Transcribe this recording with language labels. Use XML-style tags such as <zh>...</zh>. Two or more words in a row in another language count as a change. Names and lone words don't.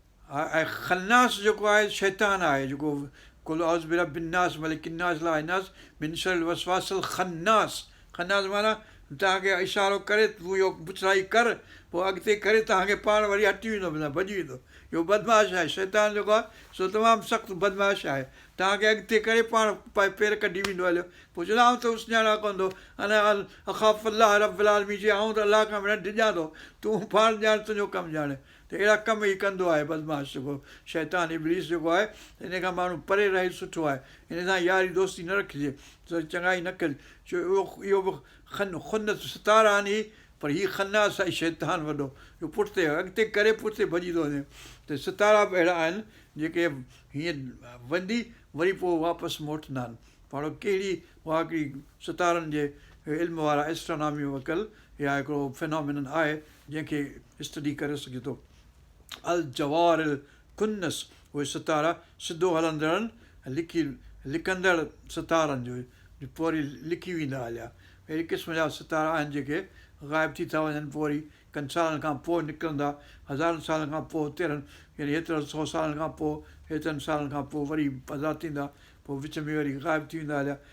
<sd>ها، ۽ خناس جيڪو آهي، شيطان آهي، جيڪو</sd> <ar>قل اعوذ برب الناس، ملڪ الناس، اله الناس، من شر الوسواس الخناس.</ar> <sd>خناس معنيٰ توهان کي اشارو ڪري، تون اهو بڇڙائي ڪر، پوءِ اڳتي ڪري توهان کي پاڻ وري هٽي ويندو، معنيٰ ڀڄي ويندو. اهو بدمعاش آهي، شيطان جيڪو آهي، سو تمام سخت بدمعاش آهي. توهان کي اڳتي ڪري پاڻ پ-، پير ڪڍي ويندو هليو. پوءِ چوندو، "آئون ته اس ڄاڻان ڪوندو،</sd> <ar>انا ال-، اخاف الله رب العالمين"،</ar> <sd>جي آئون ته الله کان وري ڊڄان ٿو، تون پاڻ ڄاڻ، تنهنجو ڪم ڄاڻ. ته اهڙا ڪم ئي ڪندو آهي بدمعاش جيڪو شيطان ابليس جيڪو آهي، هن کان ماڻهو پري رهي سٺو آهي، هن سان ياري دوستي نه رکجي، سو چڱائي نه ڪجي. ڇو اهو، اهو به خن-، خنس ستارا آهن ئي، پر هي خناس آهي شيطان وڏو، اهو پٺتي، اڳتي ڪري پٺتي ڀڄي ٿو وڃي. ته ستارا به اهڙا آهن جيڪي هيئن وندي وري پوءِ واپس موٽندا آهن. پاڻ ڪهڙي، اها هڪڙي ستارن جي علم وارا، اسٽرونامي وڪل يا هڪڙو فينومينن آهي، جنهن کي اسٽڊي ڪري سگهجي ٿو.</sd> <ar>ال جوار ال ڪنس،</ar> <sd>اهي ستارا سڌو هلندڙ آهن، لکي، لڪندڙ ستارن جو، جو پوري لکي ويندا هليا. اهڙي قسم جا ستارا آهن جيڪي غائب ٿي ٿا وڃن، پوءِ وري ڪن سالن کان پوءِ نڪرندا، هزارن سالن کان پوءِ، تيرهن، يعني هيترن سو سالن کان پوءِ، هيترن سالن کان پوءِ وري پيدا ٿيندا، پوءِ وچ ۾ وري غائب ٿي ويندا هليا.</sd>